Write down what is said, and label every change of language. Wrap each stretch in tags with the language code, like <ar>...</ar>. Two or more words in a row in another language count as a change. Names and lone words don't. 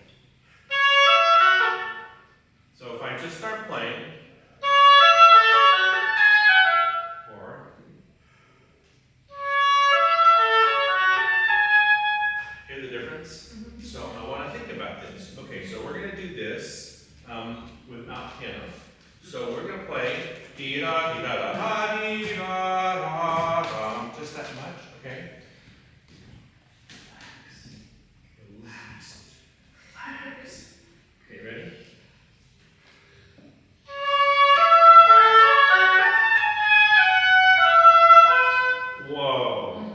<en>So if I just start playing, or hear the difference? So I want to think about this. Okay, so we're going to do this without piano. So we're going to play dee da dee da da da dee da da da, just that much, okay? Relax, relax. Okay, ready? Whoa!</en>